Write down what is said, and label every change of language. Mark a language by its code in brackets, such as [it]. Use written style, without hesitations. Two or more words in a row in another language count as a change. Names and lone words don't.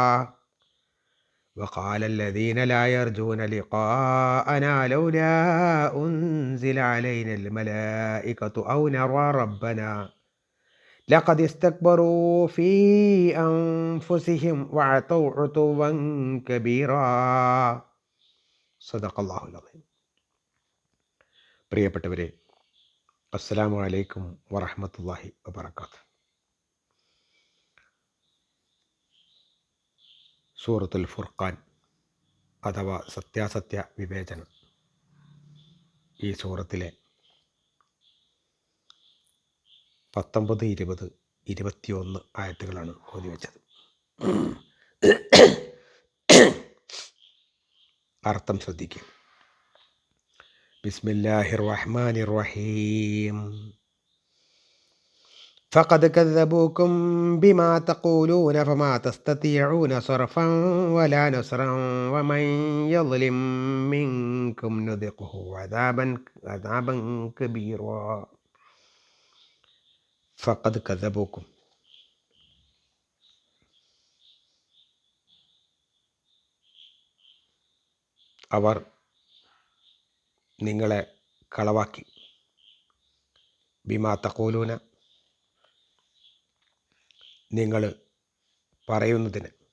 [ar] وقال الذين لا يرجون لقاءنا لولا أنزل علينا الملائكة أو نرى ربنا لقد استكبروا في أنفسهم وعتوا عتوا كبيرا. صدق الله العظيم. പ്രിയപ്പെട്ടവരെ, السلام عليكم ورحمة الله وبركاته. [ml] സൂറത്തുൽ ഫുർഖാൻ അഥവാ സത്യാസത്യ വിവേചനം. ഈ സൂറത്തിലെ 19, 20, 21 ആയത്തുകളാണ് ഓതി വെച്ചത്. അർത്ഥം ശ്രദ്ധിക്കുക. [ar] بسم الله الرحمن الرحيم. فقد كذبوكم بما تقولون فما تستطيعون صرفا ولا نصرا ومن يظلم منكم نذقه عذابا كبيرا. فقد كذبوكم, [ml] അവർ നിങ്ങളെ കളവാക്കി. [ar] بما تقولون, [ml] നിങ്ങൾ പറയുന്നതിന്.